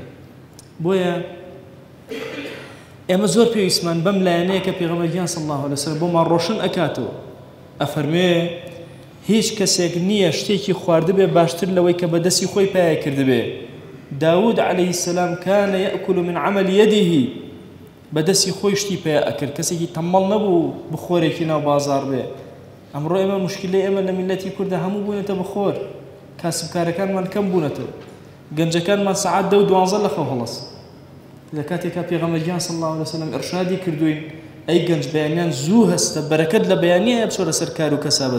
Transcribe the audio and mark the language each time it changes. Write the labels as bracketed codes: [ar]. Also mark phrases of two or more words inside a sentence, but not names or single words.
[ckb] بۆیە ئێمە زۆر پێویستمان بەم لایەنەیە کە پێغەمبەرگیان [ar] صلی الله عليه وسلم [ckb] بۆمان ڕۆشن ئەکاتەوە. ئەفەرمێ هیچ کەسێک نییە شتێکی خواردبێ باشتر لەوەی کە بەدەستی خۆی پایە کردبێ. [ar] داود عليه السلام كان يأكل من عمل يده. [ckb] بەدەستی خۆی شتی پایە ئەکرد، کەسێکی تەمەڵ نەبوو بخۆرێکی ناو بازار بێ. ئەمڕۆ ئێمە مشکلەی ئێمە لە میلەتی کوردە هەموو بوونێتە بخۆر، کاسبکارەکانمان کەم بوونەتەوە، گەنجەکانمان سەعات 10 و 12 لەخەو هەڵەس. لە کاتێکا پێغەمبەرگیان [ar] صلی الله عليه وسلم [ckb] ئێرشادی کردوین ئەی گەنج بەیانیان زوو هەستە، بەرەکەت لە بەیانیە بچۆ لەسەر کار و کەسابەت.